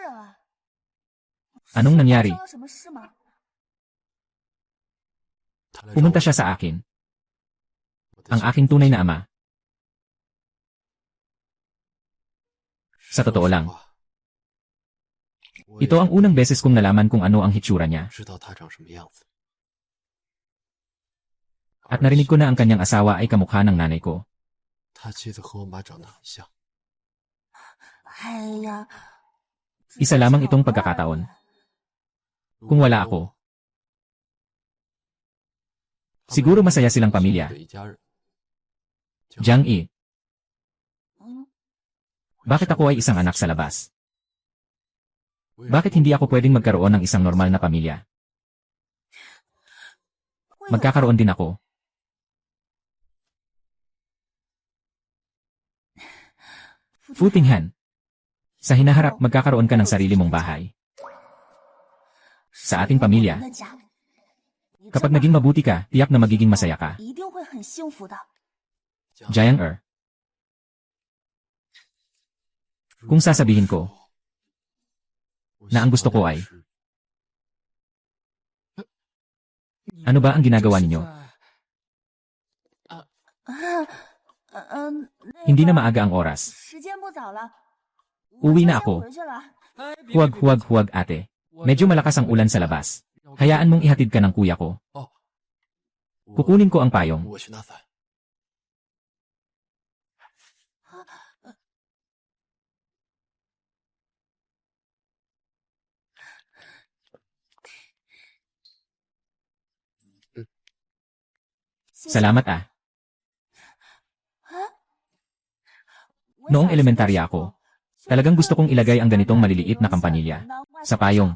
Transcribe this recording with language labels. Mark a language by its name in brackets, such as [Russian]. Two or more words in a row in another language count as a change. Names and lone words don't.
[Filipino] Anong nangyari? Pumunta siya sa akin. Ang aking tunay na ama. Sa totoo lang, ito ang unang beses kong nalaman kung ano ang hitsura niya. [Chinese] 知道他长什么样子。 [Filipino] At narinig ko na ang kanyang asawa ay kamukha ng nanay ko. [Chinese] 他妻子和我妈长得很像。哎呀， [Filipino] Isa lamang itong pagkakataon. Kung wala ako, siguro masaya silang pamilya. [Chinese] 的一家人。 [Filipino] Jiang Yi, bakit ako ay isang anak sa labas? Bakit hindi ako pwedeng magkaroon ng isang normal na pamilya? Magkakaroon din ako. Footing Han. Sa hinaharap, magkakaroon ka ng sarili mong bahay. Sa ating pamilya, kapag naging mabuti ka, tiyak na magiging masaya ka. [Chinese] 一定会很幸福的。 [Filipino] Jiang Er. Kung sasabihin ko na ang gusto ko ay, ano ba ang ginagawa ninyo? Hindi na maaga ang oras. [Chinese] 时间不早了， [Filipino] Uwi na [Chinese] 我 [Filipino] ako. [Chinese] 先回去了。 [Filipino] Huwag ate. Medyo malakas ang ulan sa labas. Hayaan mong ihatid ka ng kuya ko. [Chinese] 哦， [Filipino] Kukunin ko ang payong. [Chinese] 我去拿伞。 [Filipino] Salamat ah. Noong elementarya ako, talagang gusto kong ilagay ang ganitong maliliit na kampanilya sa payong.